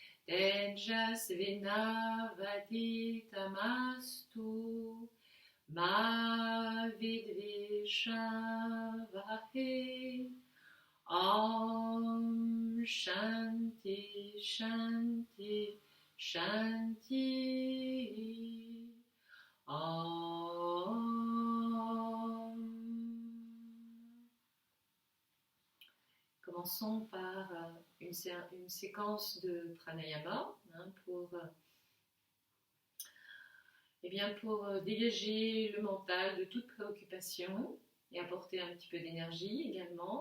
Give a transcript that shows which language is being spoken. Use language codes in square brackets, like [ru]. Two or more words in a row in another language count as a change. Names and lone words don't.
[sa] तेजस्वि नावधीतमस्तु, मा विद्विषावहै, ॐ शान्ति शान्ति शान्ति. [fr] Commençons par une séquence de pranayama pour dégager le mental de toute préoccupation et apporter un petit peu d'énergie également.